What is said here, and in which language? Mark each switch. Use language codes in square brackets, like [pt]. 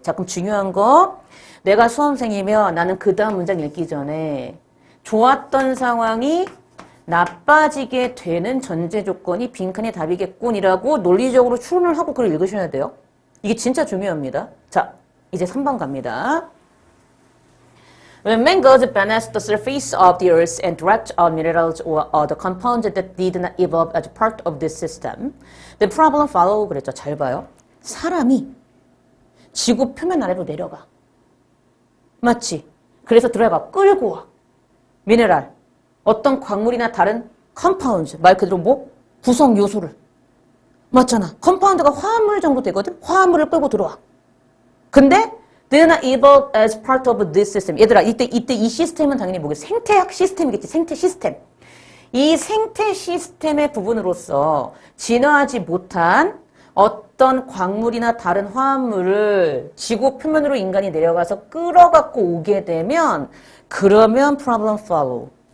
[ko] 자, 그럼 중요한 거, 내가 수험생이면 나는 그 다음 문장 읽기 전에 좋았던 상황이 나빠지게 되는 전제 조건이 빈칸의 답이겠군이라고 논리적으로 추론을 하고 글을 읽으셔야 돼요. 이게 진짜 중요합니다. 자, 이제 3번 갑니다. [en] When man goes beneath the surface of the earth and direct out minerals or other compounds that did not evolve as part of this system, the problem follow. [ko] 그랬죠. 잘 봐요. 사람이 지구 표면 아래로 내려가. 맞지? 그래서 들어가 끌고 와. 미네랄. 어떤 광물이나 다른 컴파운드. 말 그대로 뭐? 구성 요소를. 맞잖아. 컴파운드가 화합물 정도 되거든? 화합물을 끌고 들어와. [en] 근데 did not evolve as part of this system. [ko] 얘들아, 이때 이 시스템은 당연히 뭐겠어? 생태학 시스템이겠지. 생태 시스템. 이 생태 시스템의 부분으로서 진화하지 못한 어떤 광물이나 다른 화합물을 지구 표면으로 인간이 내려가서 끌어갖고 오게 되면 그러면 [en] problem follow.